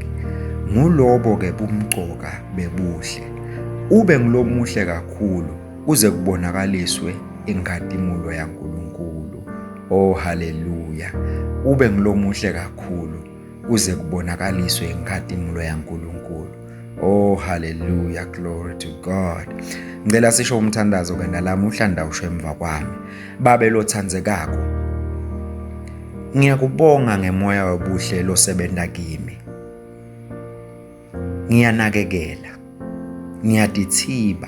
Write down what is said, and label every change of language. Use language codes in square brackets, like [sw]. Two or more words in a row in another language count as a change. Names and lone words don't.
[ss] Ngulobo ke bumgcoka bebuhle. Ube ngilomuhle kakhulu kuze kubonakaliswe inkathimulo yaNkulunkulu. Oh haleluya. Ube ngilomuhle kakhulu kuze kubonakaliswe inkathimulo yaNkulunkulu. [en] Oh hallelujah, glory to God. [ss] Ngicela sisho umthandazo ke nalamuhla ndawusho emva kwami. Babe lothandzekako. Ngiyakubonga ngemoya wobuhle losebenza kimi. Ngiyanakekela. Ngiyadithiba.